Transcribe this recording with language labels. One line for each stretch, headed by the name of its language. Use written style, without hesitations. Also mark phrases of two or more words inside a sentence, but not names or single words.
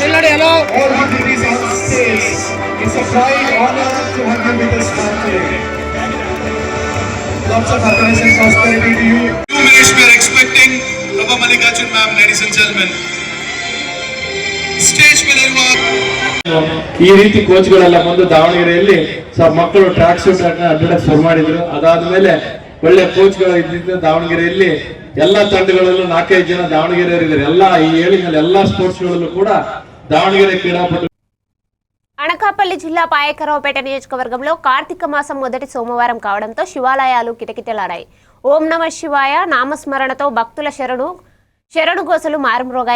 English: All the ladies on stage. It's a pride honor to have you with us today. Lots of happiness and prosperity to you. 2 minutes we are expecting Prabha Mallikarjun ma'am, ladies and gentlemen.
Kannada: Stage ಮೇಲೆ ಇರುವ ಈ ರೀತಿ ಕೋಚ್ಗಳೆಲ್ಲ ಬಂದು ದಾವಣಗೆರೆಯಲ್ಲಿ ಮಕ್ಕಳು ಟ್ರ್ಯಾಕ್ ಸೂಟ್ ಅಡ್ಡ ಶುರು ಮಾಡಿದ್ರು. ಅದಾದ್ಮೇಲೆ ಒಳ್ಳೆ ಕೋಚ್ಗಳು ಇದ್ದಿದ್ದು ದಾವಣಗೆರೆಯಲ್ಲಿ ಎಲ್ಲಾ ತಂಡಗಳಲ್ಲೂ 4-5 ಜನ ದಾವಣಗೆರೆಯವರಿದ್ದಾರೆ. ಎಲ್ಲಾ ಈ ಹೇಳಿದ ಎಲ್ಲಾ ಸ್ಪೋರ್ಟ್ಸ್ಗಳಲ್ಲೂ ಕೂಡ ದಾವಣಗೆರೆ ಕ್ರೀಡಾಪಟು.
Telugu: అనకాపల్లి జిల్లా పాయకరావుపేట నియోజకవర్గంలో కార్తీక మాసం మొదటి సోమవారం కావడంతో శివాలయాలు కిటకిటలాడాయి. ఓం నమ శివాయ నామస్మరణతో భక్తుల శరణుగోసలు మారుమ్రోగాయి.